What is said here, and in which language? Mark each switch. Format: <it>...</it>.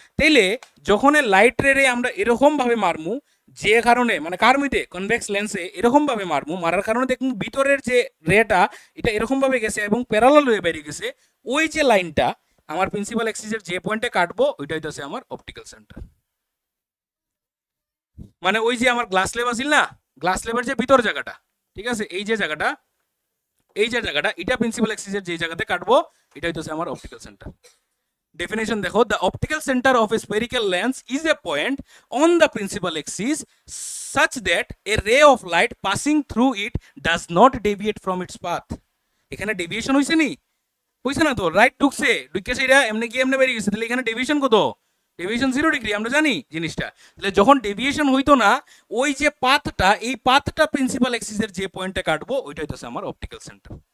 <bn>তাইলে যখন লাইট রে আমরা এরকম ভাবে মারমু, যে কারণে মানে কার মধ্যে কনভেক্স লেন্সে এরকম ভাবে মারমু, মারার কারণে দেখুন ভিতরের যে রেটা এটা এরকম ভাবে গেছে এবং প্যারালাল হয়ে বেরিয়ে গেছে, ওই যে লাইনটা আমার প্রিন্সিপাল এক্সিসের যে পয়েন্টে কাটবো ওইটা হইতাছে আমার অপটিক্যাল সেন্টার। মানে ওই যে আমার গ্লাস লেব আছিল না, গ্লাস লেবের যে ভিতর জায়গাটা, ঠিক আছে, এই যে জায়গাটা, এই যে জায়গাটা, এটা প্রিন্সিপাল এক্সিসের যে জায়গাতে কাটবো এটা হইতাছে আমার অপটিক্যাল সেন্টার।</bn> <en>Definition</en> <bn>দেখো,</bn> <en>the optical center of a spherical lens is a point on the principal axis such that a ray of light passing through it does not deviate from its path.</en> <bn>এখানে deviation হইছে নি, হইছে না তো, right ঢুকছে, ঢুকে সেটা এমনি গিয়ে এমনি বেরিয়ে গেছে, তাহলে এখানে ডেভিয়েশন কত, ডেভিয়েশন 0 ডিগ্রি, আমরা জানি জিনিসটা। তাহলে যখন ডেভিয়েশন হইতো না, ওই যে পাথটা, এই পাথটা প্রিন্সিপাল এক্সিসের যে পয়েন্টে কাটবো ওইটা হইতাছে আমার অপটিক্যাল সেন্টার।</bn>